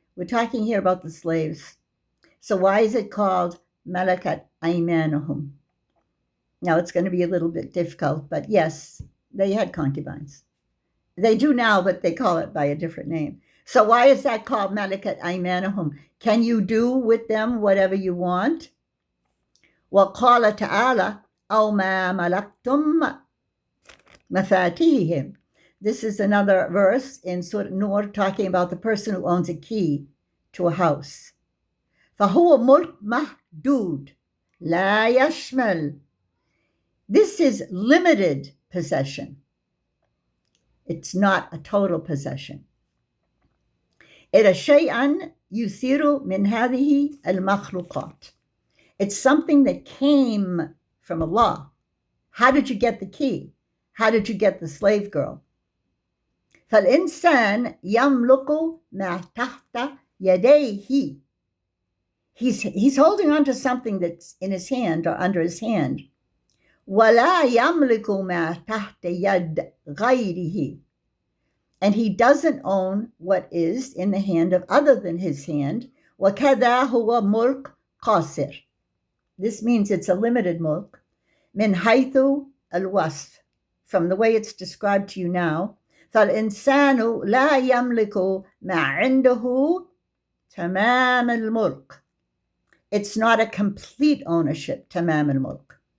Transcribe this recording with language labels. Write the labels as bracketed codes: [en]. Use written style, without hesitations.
[en] We're talking here about the slaves. So why is it called malakat aymanuhum? Now it's going to be a little bit difficult, but yes, they had concubines. They do now, but they call it by a different name. So why is that called malakat aymanuhum? Can you do with them whatever you want? [ar] وقال تعالى أو ما ملكتم مفاتيحهم. [en] This is another verse in Surah Nur talking about the person who owns a key to a house. [ar] فهو ملك محدود لا يشمل. [en] This is limited possession. It's not a total possession. [ar] إلى شيئا يثير من هذه المخلوقات. [en] It's something that came from Allah. How did you get the key? How did you get the slave girl? [ar] فالإنسان يملك ما تحت يديه. [en] He's holding on to something that's in his hand or under his hand. [ar] ولا يملك ما تحت يد غيره. [en] And he doesn't own what is in the hand of other than his hand. [ar] وكذا هو ملك قاصر. [en] This means it's a limited mulk. [ar] من حيث الوصف. [en] From the way it's described to you now. [ar] فالإنسان لا يملك ما عنده تمام الملك. [en] It's not a complete ownership, [ar] تمام الملك.